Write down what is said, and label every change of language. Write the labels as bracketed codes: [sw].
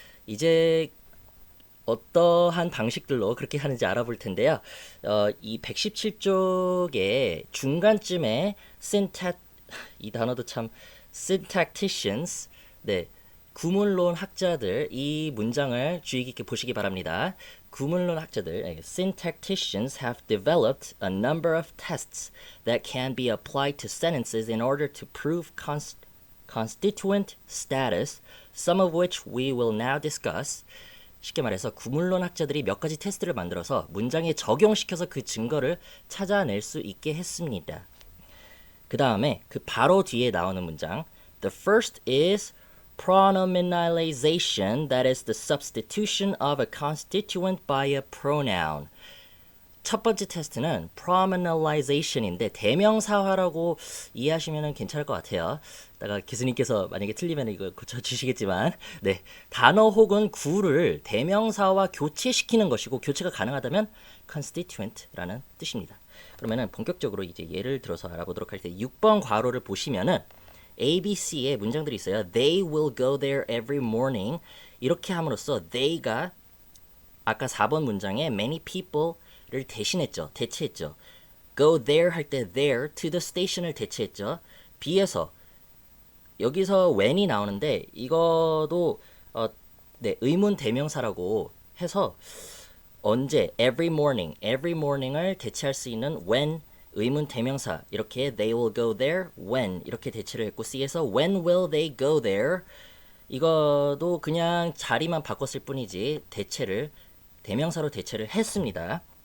[ko] 이제 어떠한 방식들로 그렇게 하는지 알아볼 텐데요. 이 117쪽의 중간쯤에 이 단어도 참, syntacticians, 네, 구문론 학자들, 이 문장을 주의 깊게 보시기 바랍니다. 구문론 학자들, [en] syntacticians have developed a number of tests that can be applied to sentences in order to prove constituent status, some of which we will now discuss. [ko] 쉽게 말해서 구문론 학자들이 몇 가지 테스트를 만들어서 문장에 적용시켜서 그 증거를 찾아낼 수 있게 했습니다. 그 다음에 그 바로 뒤에 나오는 문장, [en] the first is pronominalization, that is the substitution of a constituent by a pronoun. [ko] 첫 번째 테스트는 pronominalization인데 대명사화라고 이해하시면 괜찮을 것 같아요. 이따가 교수님께서 만약에 틀리면 이거 고쳐주시겠지만, 네, 단어 혹은 구를 대명사와 교체시키는 것이고, 교체가 가능하다면 constituent라는 뜻입니다. 그러면은 본격적으로 이제 예를 들어서 알아보도록 할 때 6번 괄호를 보시면은 A, B, C의 문장들이 있어요. [en] They will go there every morning. [ko] 이렇게 함으로써 they가 아까 4번 문장에 many people를 대신했죠. 대체했죠. [en] go there [ko] 할 때 [en] there to the station [ko] 을 대체했죠. B에서 여기서 when이 나오는데 이거도 네, 의문 대명사라고 해서 언제 [en] every morning [ko] 을 대체할 수 있는 when 의문 대명사 이렇게 [en] they will go there when [ko] 이렇게 대체를 했고 C에서 [en] when will they go there [ko] 이거도 그냥 자리만 바꿨을 뿐이지 대체를 대명사로 대체를 했습니다.